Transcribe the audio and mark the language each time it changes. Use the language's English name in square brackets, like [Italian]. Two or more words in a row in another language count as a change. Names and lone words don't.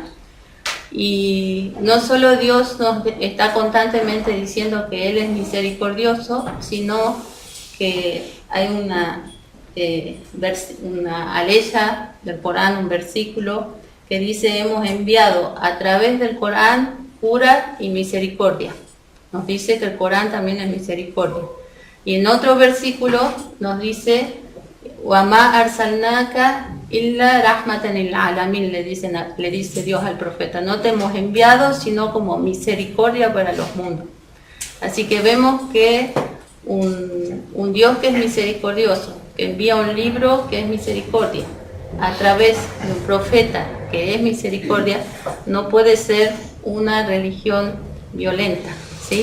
[Spanish] Y no solo Dios nos está constantemente diciendo que Él es misericordioso, sino que hay una aleya del Corán, un versículo que dice: hemos enviado a través del Corán cura y misericordia. Nos dice que el Corán también es misericordia. Y en otro versículo nos dice: [Arabic] وَمَا أَرْسَلْنَاكَ إلا رحمة للعالمين, [Spanish] le dice Dios al profeta. No te hemos enviado sino como misericordia para los mundos. Así que vemos que un Dios que es misericordioso, que envía un libro que es misericordia, a través de un profeta que es misericordia, no puede ser una religión violenta, ¿sí?